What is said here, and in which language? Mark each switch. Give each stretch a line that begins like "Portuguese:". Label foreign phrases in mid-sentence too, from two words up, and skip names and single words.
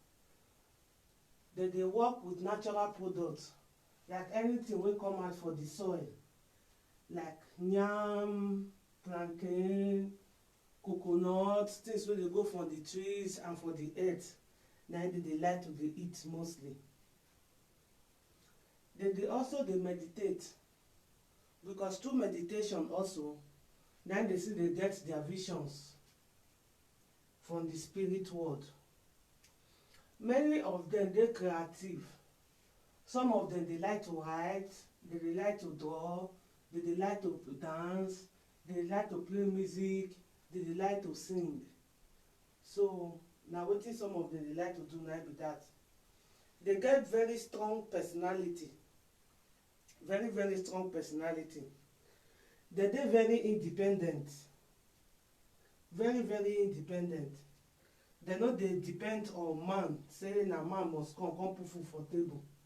Nigerian Pidgin: They work with natural products, like anything wey come out for the soil, like yam, plantain, coconut, things wey dey go from the trees and for the earth. Na they like to dey eat mostly. They also dey meditate, because through meditation also na they see they get their visions from the spirit world. Many of them dey creative. Some of them they like to write, they like to draw, they like to dance, they like to play music, they like to sing. So na wetin some of them they like to do na be that. They get very strong personality, very strong personality. They dey very independent, very independent. They no dey depend on man, say na man must come put food for table.